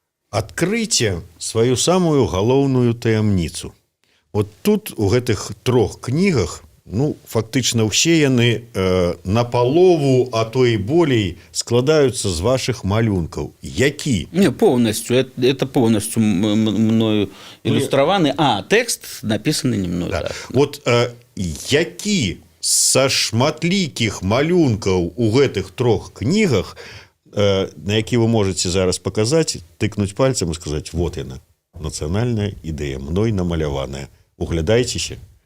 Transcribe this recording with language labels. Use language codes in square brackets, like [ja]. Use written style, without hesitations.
[be] Адкрыйце сваю самую галоўную таямніцу. Вот тут у гэтых 3 кнігах ну фактычна ўсе яны напалову, а то і болей складаюцца з вашых малюнкаў. Які? [ru] Не, полностью. Это полностью мною иллюстрованы. А, текст написанный не мною. Да. [be] Так. Вот які са шматлікіх малюнкаў у гэтых трох кнігах, на які вы можете зараз паказаць, тыкнуць пальцем і сказаць: вот яна, нацыянальная ідэя, мной намаляваная. Углядайцеся.